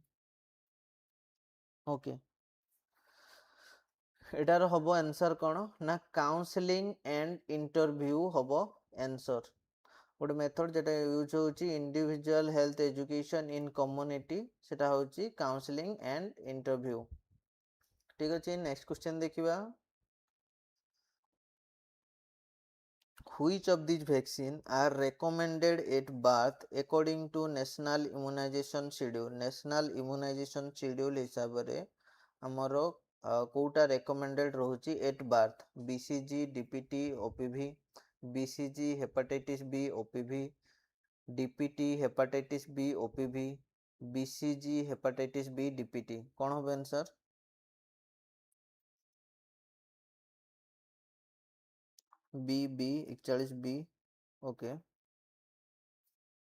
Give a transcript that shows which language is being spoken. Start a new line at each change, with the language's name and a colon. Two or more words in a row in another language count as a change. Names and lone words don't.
English: ओके,
Odia: ଏଟାର ହେବ
English: आंसर
Odia: କଣ ନା
English: counseling and interview होबो आंसर। गोटे मेथड जेटा यूज होची individual health education in community,
Odia: ସେଟା ହେଉଛି
English: counseling and interview.
Odia: ଠିକ ଅଛି,
English: next question
Odia: देखिबा।
English: Which of these vaccine are recommended at birth according to national immunization schedule? national immunization schedule
Odia: ହିସାବ ରେ ହମର କେଉଁଟା
English: recommended रहुची at birth? BCG, DPT, OPV, BCG hepatitis B, OPV, DPT hepatitis B, OPV, BCG hepatitis B, DPT?
Odia: କଣ ହେବ आंसर?
English: बी 41 बी। ओके,